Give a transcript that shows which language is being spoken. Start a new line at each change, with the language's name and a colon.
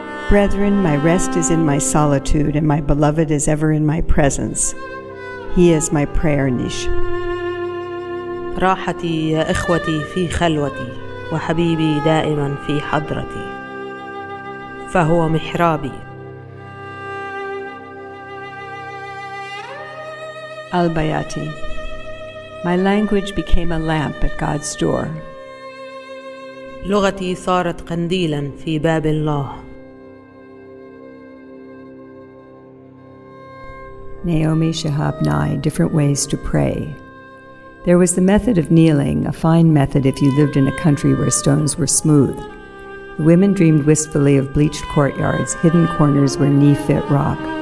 English: Brethren, my rest is in my solitude, and my beloved is ever in my presence. He is my prayer niche.
Arabic: راحتي يا إخوتي في خلوتي وحبيبي دائما في حضرتي فهو محرابي.
English: Al-Bayati. My language became a lamp at God's door.
Arabic: لغتي صارت قنديلا في باب الله.
English: Naomi Shahab 9, Different Ways to Pray. There was the method of kneeling, a fine method if you lived in a country where stones were smooth. The women dreamed wistfully of bleached courtyards, hidden corners where knee-fit rock.